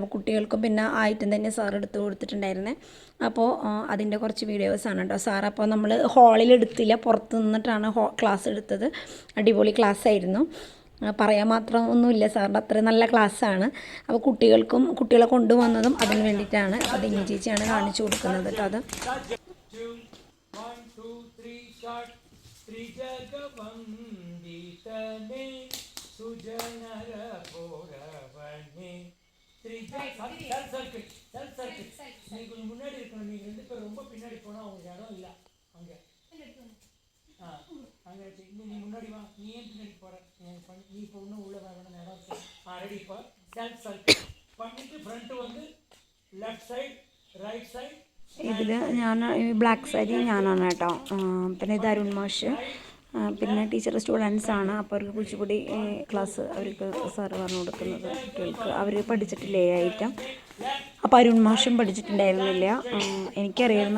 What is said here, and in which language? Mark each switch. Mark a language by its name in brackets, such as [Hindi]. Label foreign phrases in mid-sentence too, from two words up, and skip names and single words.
[Malayalam] അപ്പോൾ കുട്ടികൾക്കും പിന്നെ ആ ഐറ്റം തന്നെ സാർ എടുത്ത് കൊടുത്തിട്ടുണ്ടായിരുന്നത്. അപ്പോൾ അതിൻ്റെ കുറച്ച് വീഡിയോസാണ് കേട്ടോ. സാർ അപ്പോൾ നമ്മൾ ഹാളിൽ എടുത്തില്ല, പുറത്ത് നിന്നിട്ടാണ് ക്ലാസ് എടുത്തത്. അടിപൊളി ക്ലാസ് ആയിരുന്നു, പറയാൻ മാത്രം ഒന്നുമില്ല. സാറിൻ്റെ അത്രയും നല്ല ക്ലാസ്സാണ്. അപ്പോൾ കുട്ടികളെ കൊണ്ടുവന്നതും അതിന് വേണ്ടിയിട്ടാണ്. അപ്പോൾ ധന്യ ചേച്ചിയാണ് കാണിച്ചു കൊടുക്കുന്നത് കേട്ടോ. അത് [Tamil] முன்னாடி இருக்கணும். நீங்க 2 பேர் ரொம்ப பின்னாடி போனா உங்களுக்கு இடம் இல்லை. அங்கே அங்கே நீ முன்னாடி வா. நீ ஏன் பின்னாடி போற? நீ இப்போ இன்னும் உள்ள வேணும் இடம் இருக்கு. ரெடி. இப்போ [English] self circle [Tamil] பண்ணிட்டு ஃப்ரண்ட் வந்து [English] left side right side. [Malayalam] ഇതിൽ ഞാൻ ബ്ലാക്ക് സാരി ഞാനാണ് കേട്ടോ. പിന്നെ ഇത് അരുൺ മാഷ്, പിന്നെ ടീച്ചർ സ്റ്റുഡൻസാണ്. അപ്പോൾ അവർക്ക് കുച്ചിപ്പുടി ക്ലാസ് അവർക്ക് സാറ് പറഞ്ഞു കൊടുക്കുന്നത് കുട്ടികൾക്ക്. അവർ പഠിച്ചിട്ടില്ലേ ഐറ്റം. അപ്പോൾ അരുൺ മാഷും പഠിച്ചിട്ടുണ്ടായിരുന്നില്ല, എനിക്കറിയായിരുന്നു.